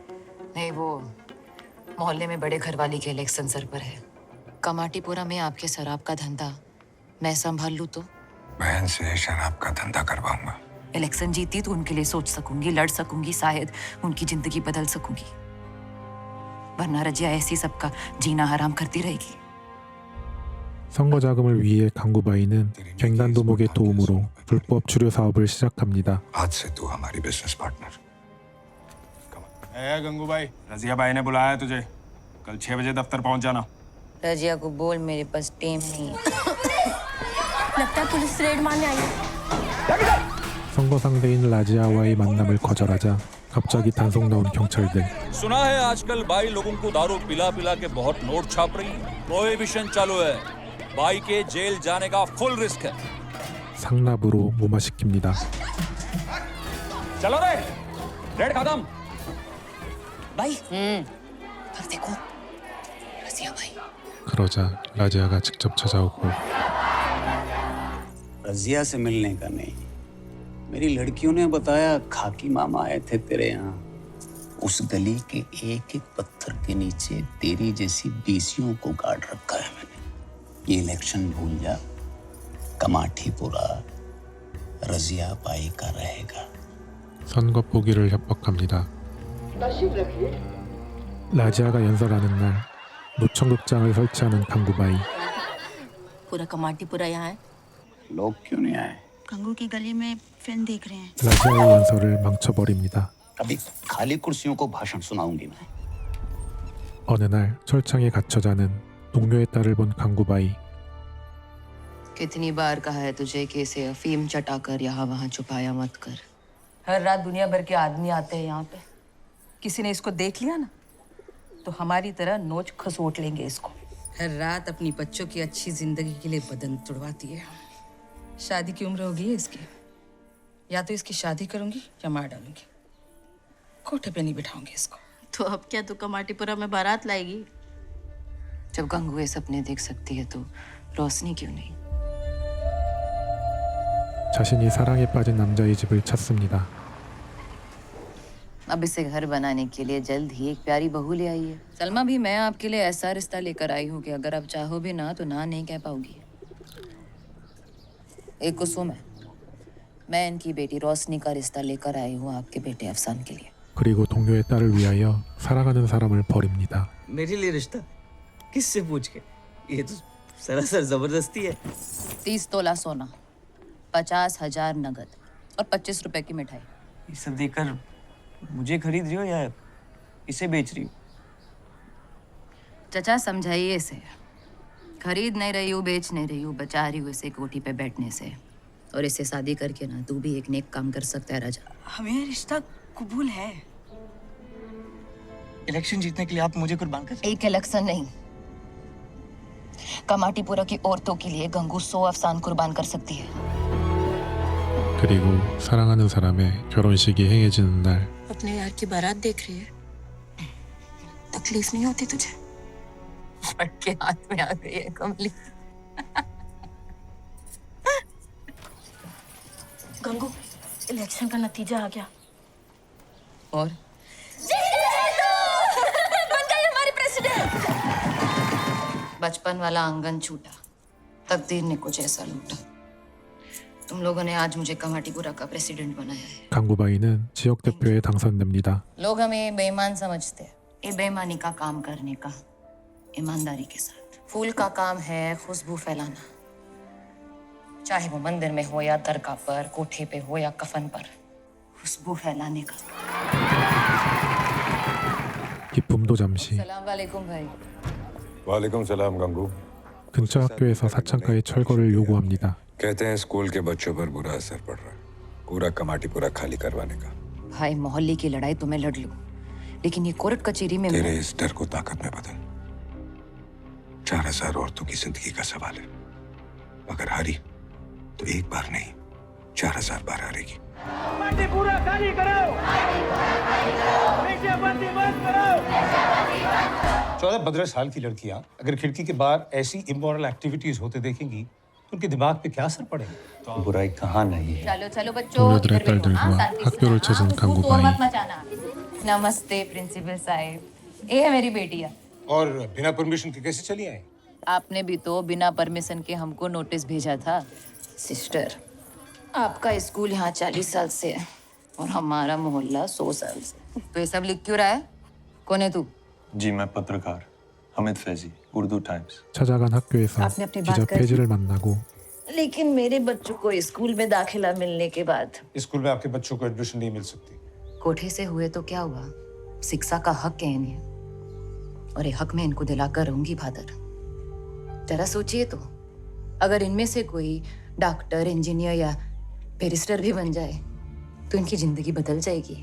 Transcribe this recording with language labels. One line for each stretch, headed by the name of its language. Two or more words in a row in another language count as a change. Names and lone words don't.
Hindi: नहीं, वो मोहल्ले में बड़े घरवाली के इलेक्शन सर पर है। कमाटीपुरा में आपके शराब का धंधा मैं संभाल लूं तो? बहन से शराब का धंधा करवाऊंगा। इलेक्शन जीती तो उनके लिए सोच सकूंगी, लड़ सकूंगी, शायद उनकी जिंदगी बदल सकूंगी। वरना रजिया ऐसी सबका जीना हराम करती रहेगी।
Korean: 선거 자금을 위해 강구바이는 갱단 두목의 도움으로 불법 주류 사업을 시작합니다.
Hindi: आज से तू हमारी
English: business partner.
Hindi: गंगूबाई, रजिया भाई ने बुलाया है तुझे। कल 6 बजे दफ्तर पहुंच जाना। रजिया को बोल मेरे पास टेम नहीं है। लगता है पुलिस रेड मारने आई है।
Korean: 선거 상대인 라지아와의 만남을 거절하자 갑자기 단속 나온 경찰들.
Hindi: सुना है आजकल बाई लोगों को दारू पिला पिला के बहुत नोट छाप रही है। प्रोहिबिशन चालू है। बाई के जेल जाने का
English: full risk
Hindi: है।
Korean: 상납으로 무마시킵니다.
Hindi: चलो रे, रेड खत्म। भाई, पर देखो, रजिया भाई।
Korean: 그러자 라지아가 직접 찾아오고
Hindi: रजिया से मिलने का नहीं, मेरी लड़कियों ने बताया खाकी मामा आए थे तेरे यहाँ। उस गली के एक एक पत्थर के नीचे तेरी जैसी बीसियों को गाड़ रखा है मैंने। ये इलेक्शन भूल जा, कमाठीपुरा रजिया बाई का रहेगा।
Korean: 선거 포기를 협박합니다. 라지아가 연설하는 날 노천극장을 설치하는 강구바이.
Hindi: पूरा कमाटीपुरा यहाँ है। लोग क्यों नहीं आए? गंगू की गली में फिल्म देख रहे हैं।
Korean: 라지아의 연설을 망쳐버립니다.
Hindi: अभी खाली कुर्सियों को भाषण सुनाऊंगी मैं।
Korean: 어느 날 철창에 갇혀 자는 동료의 딸을 본 강구바이.
Hindi: कितनी बार कहा है तुझे कि इसे अफीम चटाकर यहाँ वहाँ छुपाया मत कर। हर रात दुनिया भर के आदमी आते हैं यहाँ पे। किसी ने इसको देख लिया ना तो हमारी तरह नोच खसोट लेंगे इसको। हर रात अपनी बच्चों की अच्छी जिंदगी के लिए बदन तुड़वाती है। शादी की उम्र होगी इसकी, या तो इसकी शादी करूंगी या मार डालूंगी। कोठे पे नहीं बिठाऊंगी इसको। तो अब क्या तू कमाटीपुरा में बारात लाएगी? जब गंगू ये सपने देख सकती है तो रोशनी क्यों नहीं?
Korean: 자신이 사랑에 빠진 남자의 집을 찾습니다.
Hindi: अब इसे घर बनाने के लिए जल्द ही एक प्यारी बहू ले आई है। सलमा भी मैं आपके लिए ऐसा रिश्ता लेकर आई हूँ कि अगर आप चाहो भी ना तो ना नहीं कह पाओगी। एक कुसुम है, मैं इनकी बेटी रोशनी का रिश्ता लेकर आई हूँ आपके बेटे अफसान के लिए।
Korean: 그리고 동료의 딸을 위하여 사랑하는 사람을 버립니다.
Hindi: मेरे लिए रिश्ता? किससे पूछ के? ये तो सरासर जबरदस्ती है। 30 तोला सोना, 50,000 नगद और 25 रुपए की मिठाई। ये सब देकर मुझे खरीद रही हो या इसे बेच रही हो? चचा समझाइए इसे। खरीद नहीं रही हूँ, बेच नहीं रही हूँ, बचा रही हूँ इसे कोठी पे बैठने से। और इससे शादी करके ना तू भी एक नेक काम कर सकता है राजा। हमें रिश्ता कबूल है। इलेक्शन जीतने के लिए आप मुझे कुर्बान कर। एक इलेक्शन नहीं, कमाटीपुरा की औरतों के लिए गंगू 100 अफसान कुर्बान कर सकती है।
Korean: 그리고 사랑하는 사람의 결혼식이 행해지는 날
Hindi: अपने यार की बारात देख रही है। तकलीफ नहीं होती तुझे? फट के हाथ में आ गई है कमली। गंगू, इलेक्शन का नतीजा आ गया। और बन गई हमारी प्रेसिडेंट। बचपन वाला आंगन छूटा, तकदीर ने कुछ ऐसा लूटा। तुम लोगों ने आज मुझे कमाटीपुरा का प्रेसिडेंट बनाया है।
Korean: 강구바이는 지역 대표에 당선됩니다.
Hindi: लोग हमें बेईमान समझते हैं। ये बेईमानी का काम करने का ईमानदारी के साथ। फूल का काम है खुशबू फैलाना, चाहे वो मंदिर में हो या दरगाह पर, कोठे पे हो या कफन पर, खुशबू फैलाने का।
Korean: 기쁨도 잠시.
Arabic: السلام عليكم
Hindi: भाई।
Arabic: وعليكم السلام
Hindi: गंगू।
Korean: 근처 학교에서 사창가의 철거를 요구합니다.
Hindi: कहते हैं स्कूल के बच्चों पर बुरा असर पड़ रहा है, पूरा कमाटीपुरा खाली करवाने का। भाई मोहल्ले की लड़ाई तो मैं लड़ लूं, लेकिन ये कोर्ट कचहरी में तेरे इस डर को ताकत में बदल। 4000 औरतों की जिंदगी का सवाल है। अगर हारी तो एक बार नहीं 4000 बार हारेगी। पूरा खाली करो। पीछे बंदी बंद करो। 14-15 साल की लड़कियां अगर खिड़की के बाहर ऐसी
English: immoral activities
Hindi: होते देखेंगी तो उनके दिमाग पे क्या असर पड़ेगा? बुराई कहाँ नहीं है? चलो चलो बच्चों,
Korean: 동료들의 딸들과 학교를 찾은 강구바이.
Hindi: नमस्ते प्रिंसिपल साहब, ये है मेरी बेटिया। और बिना परमिशन के कैसे चली आए? आपने भी तो बिना परमिशन के हमको नोटिस भेजा था। सिस्टर, आपका स्कूल यहाँ 40 साल से है और हमारा मोहल्ला 100 साल से। तो ये सब लिख क्यों रहा है? कौन है तू? जी मैं पत्रकार हमिद फैजी, उर्दू टाइम्स।
Korean: 찾아간 학교에서
Hindi: आपने अपनी
Korean: 기자
Hindi: बात कर
Korean: 페이지를 만나고
Hindi: लेकिन मेरे बच्चों को स्कूल में दाखिला मिलने के बाद स्कूल में आपके बच्चों को एडमिशन नहीं मिल सकती। कोठे से हुए तो क्या हुआ? शिक्षा का हक है इन्हें और ये हक में इनको दिलाकर रहूंगी फादर। जरा सोचिए तो, अगर इनमें से कोई
English: doctor, engineer
Hindi: या बैरिस्टर भी बन जाए तो इनकी जिंदगी बदल जाएगी।